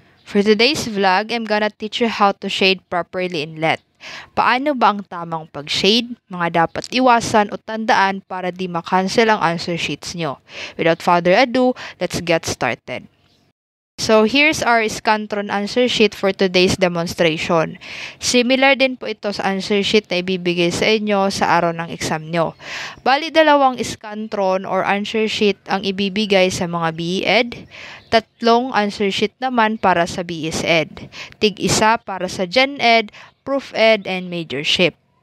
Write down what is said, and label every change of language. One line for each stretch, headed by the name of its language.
English: For today's vlog, I'm gonna teach you how to shade properly in LED.
Filipino: Paano ba ang tamang pag-shade, mga dapat iwasan o tandaan para di makancel ang answer sheets nyo.
English: Without further ado, let's get started. So, here's our Scantron answer sheet for today's demonstration.
Filipino: Similar din po ito sa answer sheet na ibibigay sa inyo sa araw ng exam nyo. Bali, dalawang Scantron or answer sheet ang ibibigay sa mga BE Ed. Tatlong answer sheet naman para sa BS Ed. Tig-isa para sa Gen Ed, Prof Ed, and Majorship.